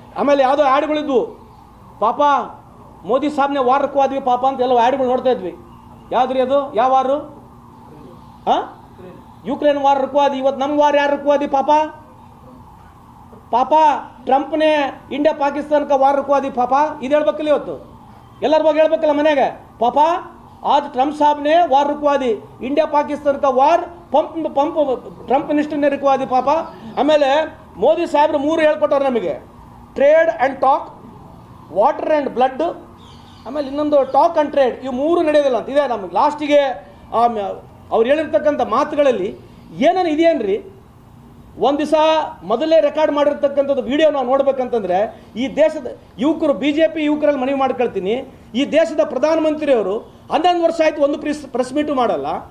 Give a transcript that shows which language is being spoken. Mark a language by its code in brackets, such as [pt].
[kn] ಆಮೇಲೆ ಯಾವುದೋ ಆ್ಯಡ್ಗಳಿದ್ವು, ಪಾಪ ಮೋದಿ ಸಾಬ್ನೆ ವಾರ್ ರಕ್ಕವಾದ್ವಿ ಪಾಪ ಅಂತ ಎಲ್ಲ ಆ್ಯಡ್ಗಳು ನೋಡ್ತಾ ಇದ್ವಿ. ಯಾವ್ದ್ರಿ ಅದು? ಯಾವ ವಾರು? ಹಾಂ, ಯುಕ್ರೇನ್ ವಾರ್ ರಕ್ಕವಾದಿ. ಇವತ್ತು ನಮ್ಮ ವಾರ್ ಯಾರು ರಕ್ಕವಾದಿ? ಪಾಪ ಟ್ರಂಪ್ನೇ ಇಂಡಿಯಾ ಪಾಕಿಸ್ತಾನಕ್ಕೆ ವಾರ್ ರಕ್ಕವಾದಿ ಪಾಪ. ಇದು ಹೇಳ್ಬೇಕಲ್ಲ ಇವತ್ತು, ಎಲ್ಲರ ಬಗ್ಗೆ ಹೇಳ್ಬೇಕಲ್ಲ ಮನೆಗೆ. [hi] ಪಾಪ आज ट्रंप साहब ने वार रुकवा दी, इंडिया पाकिस्तान का वार पंप ट्रंप मिनिस्टर ने रुकवा दी पापा. [kn] ಆಮೇಲೆ ಮೋದಿ ಸಾಹೇಬ್ರು 3 ಹೇಳ್ಕೊಟ್ಟಾರೆ ನಮಗೆ: trade and talk, water and blood, ಆಮೇಲೆ ಇನ್ನೊಂದು ಟಾಕ್ ಆ್ಯಂಡ್ ಟ್ರೇಡ್. ಇವು 3 ನಡೆಯೋದಿಲ್ಲ ಅಂತ ಇದೆ ನಮಗೆ. ಲಾಸ್ಟಿಗೆ ಅವ್ರು ಹೇಳಿರ್ತಕ್ಕಂಥ ಮಾತುಗಳಲ್ಲಿ ಏನೇನು ಇದೆಯೇನ್ರಿ? ಒಂದು ದಿವಸ ಮೊದಲೇ ರೆಕಾರ್ಡ್ ಮಾಡಿರ್ತಕ್ಕಂಥದ್ದು ವಿಡಿಯೋ ನಾವು ನೋಡ್ಬೇಕಂತಂದರೆ, ಈ ದೇಶದ ಯುವಕರು, BJP ಯುವಕರಲ್ಲಿ ಮನವಿ ಮಾಡ್ಕೊಳ್ತೀನಿ, ಈ ದೇಶದ ಪ್ರಧಾನಮಂತ್ರಿಯವರು 11 ವರ್ಷ ಆಯಿತು ಒಂದು ಪ್ರೆಸ್ ಮೀಟು ಮಾಡಲ್ಲ.